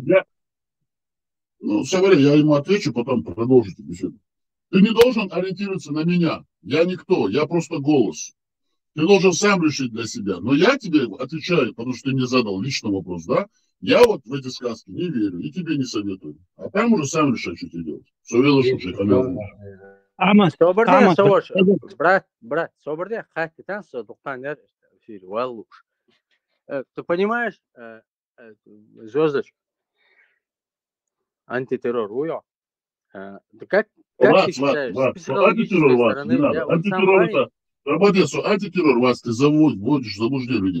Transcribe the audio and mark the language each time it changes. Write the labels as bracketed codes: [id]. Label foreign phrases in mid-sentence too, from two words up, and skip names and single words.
[ru] Соболев, я ему отвечу, потом продолжите беседу. Ты не должен ориентироваться на меня. Я никто, я просто голос. Ты должен сам решить для себя. Но я тебе отвечаю, потому что ты мне задал личный вопрос, да? Я вот в эти сказки не верю и тебе не советую. А там уже сам решай, что тебе делать. Амат, Савош, брат, Соборде, хатитан садуктанер эфир, валуш. Ты понимаешь, звездочка, антитеррор, уё? Как ты считаешь, с психологической стороны, я вот сам парень... Антитеррор, вас ты вводишь в заблуждение людей.